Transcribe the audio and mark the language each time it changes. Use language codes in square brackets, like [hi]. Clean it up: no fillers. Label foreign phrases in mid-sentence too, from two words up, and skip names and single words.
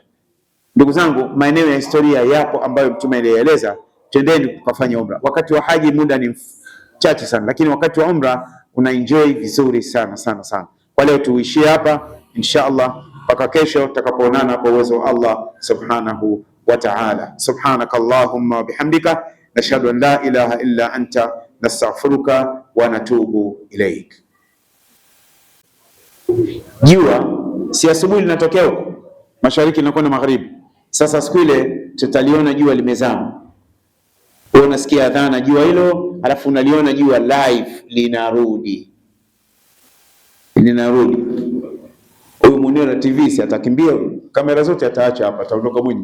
[sw] Ndugu zangu, maeneo ya historia yapo ambayo Mtume alieleza. Twendeni tukafanye umra. Wakati wa haji muda ni chache sana, lakini wakati wa umra una enjoy vizuri sana sana sana. Kwa leo tuishie hapa [ar] إن شاء الله, [sw] mpaka kesho tutakapoonana kwa uwezo wa [ar] الله سبحانه وتعالى. سبحانك اللهم وبحمدك نشهد أن لا إله إلا أنت نستغفرك ونتوب إليك. [sw] Jua si asubuhi linatokea huko mashariki linakwenda magharibi. Sasa siku ile tutaliona jua limezama. Wewe unasikia adhana jua hilo, alafu unaliona jua live linarudi. Huyu Munira TV si atakimbia, kamera zote ataacha hapa, ataondoka Mwinyi.